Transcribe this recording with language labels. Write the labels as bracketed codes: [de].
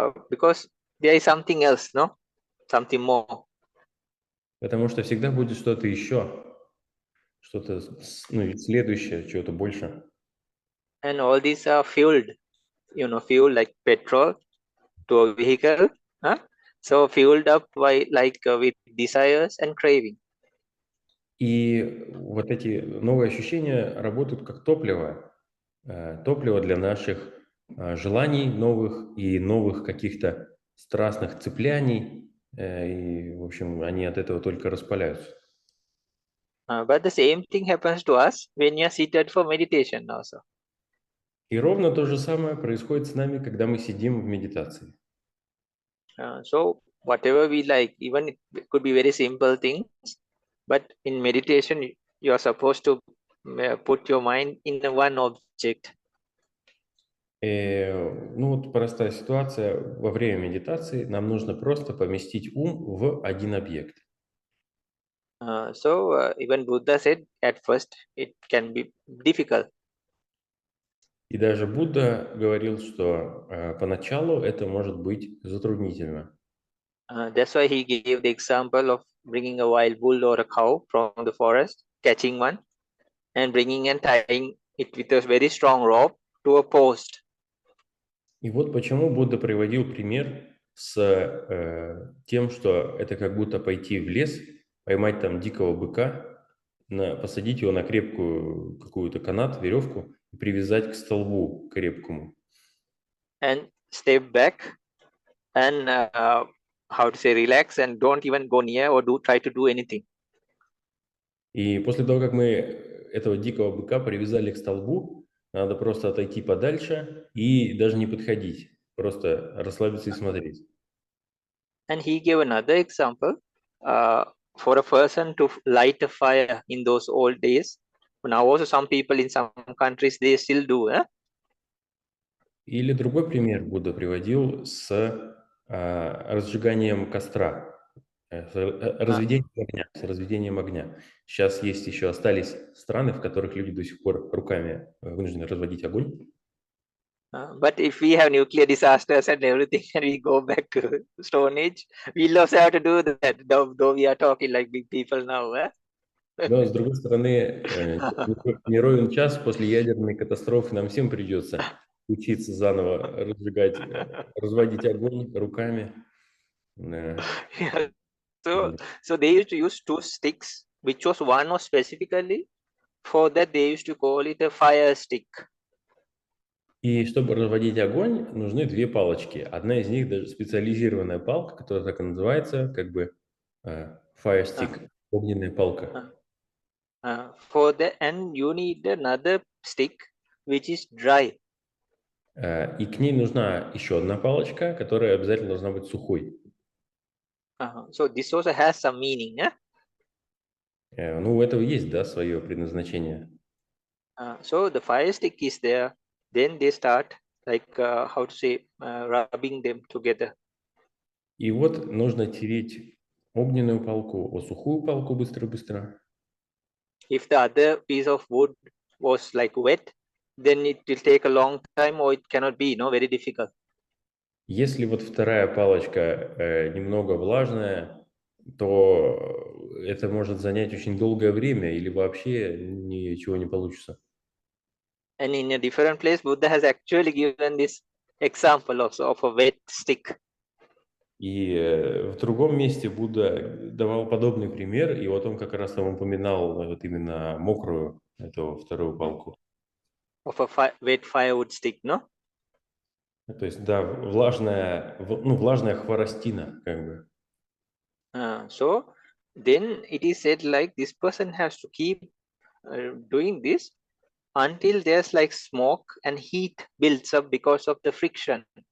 [en] Because there is something else, no? Something more. [ru] Потому что всегда будет что-то еще, что-то следующее, чего-то больше. [en] And all these are fueled, fuel like petrol to a vehicle. So fueled up by with desires and craving. [ru] И вот эти новые ощущения работают как топливо. Топливо для наших желаний новых и новых каких-то страстных цепляний. И, в общем, они от этого только распаляются. [en] But the same thing happens to us when you are seated for meditation also. [ru] И ровно то же самое происходит с нами, когда мы сидим в медитации. [en] So whatever we like, even it could be very simple things, but in meditation you are supposed to put your mind in one object. [ru] Ну вот простая ситуация. Во время медитации нам нужно просто поместить ум в один объект. [en] So even Buddha said at first it can be difficult. [ru] И даже Будда говорил, что поначалу это может быть затруднительно. [en] That's why he gave the example of bringing a wild bull or a cow from the forest, catching one, and bringing and tying it with a very strong rope to a post. [ru] И вот почему Будда приводил пример с тем, что это как будто пойти в лес, поймать там дикого быка, посадить его на крепкую какую-то канат, веревку и привязать к столбу крепкому. [en] And step back and relax and don't even go near or try to do anything. [ru] И после того, как мы этого дикого быка привязали к столбу, надо просто отойти подальше и даже не подходить, просто расслабиться и смотреть. [en] And he gave another example for a person to light a fire in those old days. Now also some people in some countries they still do. [ru] Или другой пример Будда приводил с разжиганием костра, с разведением огня. Сейчас есть еще, остались страны, в которых люди до сих пор руками вынуждены разводить огонь. [en] But if we have nuclear disasters and everything and we go back to Stone Age, we'll also have to do that, though we are talking like big people now. [ru] Но, с другой стороны, не ровен час после ядерной катастрофы нам всем придется учиться заново разводить огонь руками. [en] Yeah. So they used to use 2 sticks, which was one was specifically for that they used to call it a fire stick. [ru] И чтобы разводить огонь, нужны 2 палочки. Одна из них даже специализированная палка, которая так и называется, как бы fire stick, огненная палка. [en] For that, and you need another stick which is dry. [ru] И к ней нужна еще одна палочка, которая обязательно должна быть сухой. [en] So this also has some meaning, yeah? [ru] Ну, у этого есть, да, свое предназначение. [en] So the fire stick is there, then they start rubbing them together. [ru] И вот нужно тереть огненную палку о сухую палку быстро-быстро. [en] If the other piece of wood was like wet, then it will take a long time or it cannot be, very difficult. [ru] Если вот вторая палочка немного влажная, то это может занять очень долгое время или вообще ничего не получится. [en] And in a different place, Buddha has actually given this example also of a wet stick. [ru] И в другом месте Будда давал подобный пример, и вот он как раз там упоминал вот именно мокрую, эту вторую палку. [en] Of a wet firewood stick, no? [ru] То есть, да, влажная хворостина, как бы. [en] So then it is said like this person has to keep doing this until there's like smoke and heat builds up because of the friction.